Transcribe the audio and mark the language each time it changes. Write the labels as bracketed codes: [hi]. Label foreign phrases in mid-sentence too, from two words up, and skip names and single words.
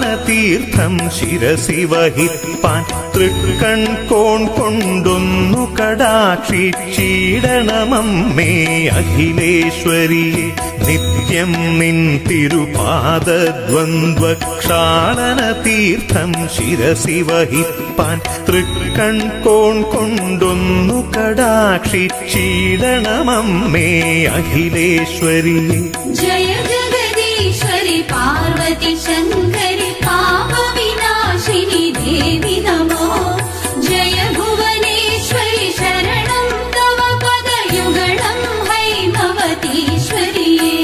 [ml] തീർത്ഥം ശിരസി വഹിപ്പാൻ തൃക്കൺ കോൺ കൊണ്ടൊന്നു കടാക്ഷിച്ചിടണമമ്മേ അഖിലേശ്വരിയെ നിത്യം നിൻ തിരുപാദദ്വന്ദ്വക്ഷാളന തീർത്ഥം ശിരസി വഹിപ്പാൻ തൃക്കൺ കോൺ കൊണ്ടൊന്നു കടാക്ഷിച്ചിടണമമ്മേ അഖിലേശ്വരിയെ [sa] जय जगदीश्वरि पार्वती शङ्करि पापविनाशिनि देवि नमो जय भुवनेश्वरि शरणं तव पदयुगलं हैमवतीश्वरि